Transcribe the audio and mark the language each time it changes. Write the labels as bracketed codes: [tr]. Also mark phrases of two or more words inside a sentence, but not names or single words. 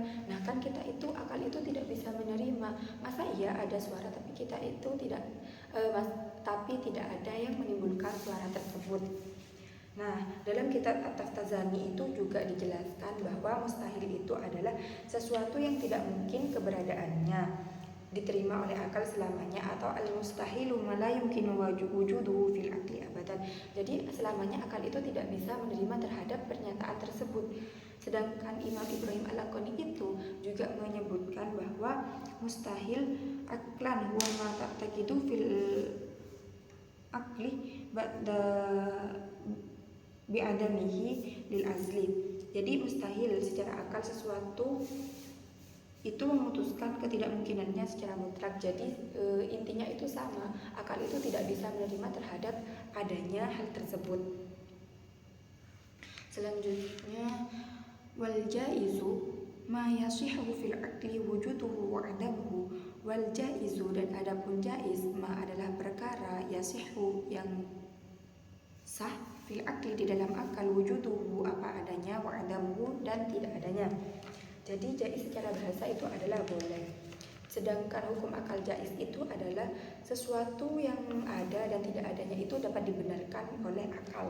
[id] Nah kan kita itu, akal itu tidak bisa menerima. Masa iya ada suara tapi kita itu tidak, tapi tidak ada yang menimbulkan suara tersebut. Nah, dalam kitab At-Taftazani itu juga dijelaskan bahwa mustahil itu adalah sesuatu yang tidak mungkin keberadaannya diterima oleh akal selamanya, atau [ar] المستحيل ما لا يمكن وجوده في العقل أبدا. [id] Jadi selamanya akal itu tidak bisa menerima terhadap pernyataan tersebut. Sedangkan Imam Ibrahim Al-Laqani itu juga menyebutkan bahwa [ar] مستحيل عقلا هو ما تعتقد في العقل بعد بعدمه للأزل. [id] Jadi mustahil secara akal sesuatu itu memutuskan ketidakmungkinannya secara mutlak. Jadi intinya itu sama, akal itu tidak bisa menerima terhadap adanya hal tersebut. Selanjutnya, [ar] والجائز ما يصح في العقل وجوده وعدمه. والجائز, [id] dan adapun jaiz, ma adalah perkara, yasihu yang sah, [ar] في العقل [id] di dalam akal, wujuduhu apa adanya, [ar] وعدمه [id] dan tidak adanya. Jadi jaiz secara bahasa itu adalah boleh. Sedangkan hukum akal jaiz itu adalah sesuatu yang ada dan tidak adanya itu dapat dibenarkan oleh akal.